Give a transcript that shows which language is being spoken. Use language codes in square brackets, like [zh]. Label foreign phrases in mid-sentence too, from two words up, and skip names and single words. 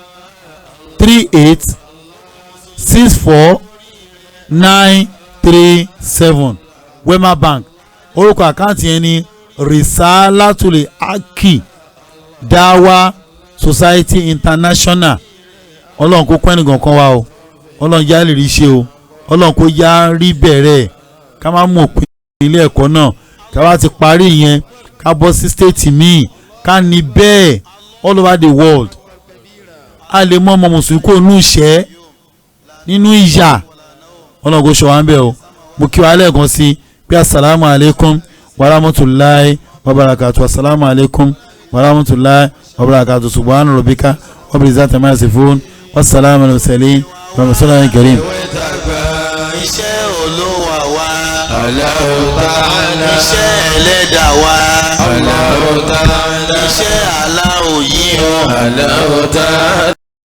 [yo] 38 64 937 Wema Bank orúkọ àkáǹtì yẹn ní Risalatul Haqi Dawa Society International Ọlọ́run kó kọ́ ẹnìkan kan wá o Ọlọ́run já lè rí ṣe o Ọlọ́run kó já rí bẹ̀rẹ̀ ká má mọ̀ pé ilé ẹ̀kọ́ náà ká wá ti parí yẹn ká bọ́ sí state míì ká ní bẹ́ẹ̀ [en] all over the world [yo] a lè mọ ọmọ mùsùlùmí kó nù ìṣẹ́ nínú ìyà Ọlọ́run kó ṣọ́ wa ń bẹ̀ o mo kí wa lẹ́ẹ̀kan sí pé [ar] السلام عليكم ورحمة الله وبركاته السلام عليكم ورحمة الله وبركاته سبحان ربك رب العزة عما يصفون والسلام عليكم ورحمة الله كريم. [yo] iṣẹ́ olówó wa. [ar] الله تعالى. [yo] iṣẹ́ ẹlẹ́dàá wa. [ar] الله تعالى. [yo] iṣẹ́ aláwọ̀ yìí o. [ar] الله تعالى.